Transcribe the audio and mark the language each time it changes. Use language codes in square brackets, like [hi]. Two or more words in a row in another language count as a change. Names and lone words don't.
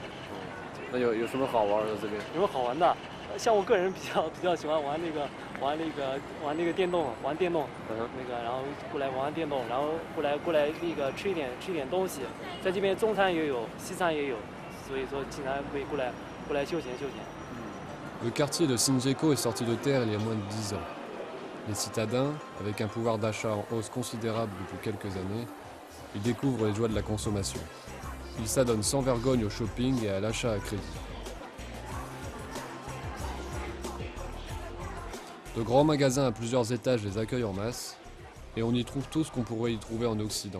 [zh] 那有什么好玩的这边？有什么好玩的？像我个人比较喜欢玩那个电动，那个然后过来玩电动，然后过来那个吃一点东西，在这边中餐也有，西餐也有，所以说经常可以过来休闲。 [fr] Le quartier de Shinjeko est sorti de terre il y a moins de 10 ans. Les citadins, avec un pouvoir d'achat en hausse considérable depuis quelques années, ils découvrent les joies de la consommation. Ils s'adonnent sans vergogne au shopping et à l'achat à crédit. De grands magasins à plusieurs étages les accueillent en masse, et on y trouve tout ce qu'on pourrait y trouver en Occident.